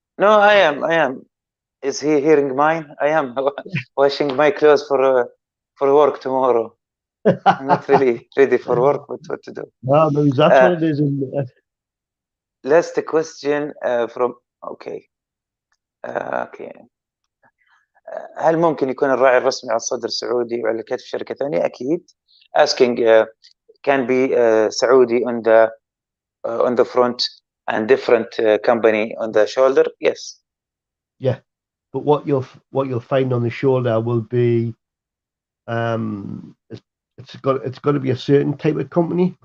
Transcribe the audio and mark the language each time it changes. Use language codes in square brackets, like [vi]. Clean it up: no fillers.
[en] No, I am. Is he hearing mine? I am washing my clothes for work tomorrow. I'm not really ready for work, but what to do? No, maybe that's what it is. Last question from okay. Okay. [ar] هل ممكن يكون الراعي الرسمي على الصدر سعودي وعلى كتف شركة ثانية؟ أكيد. [en] Asking can be Saudi on the front and different company on the shoulder. Yes. Yeah, but what you'll find on the shoulder will be it's got to be a certain type of company.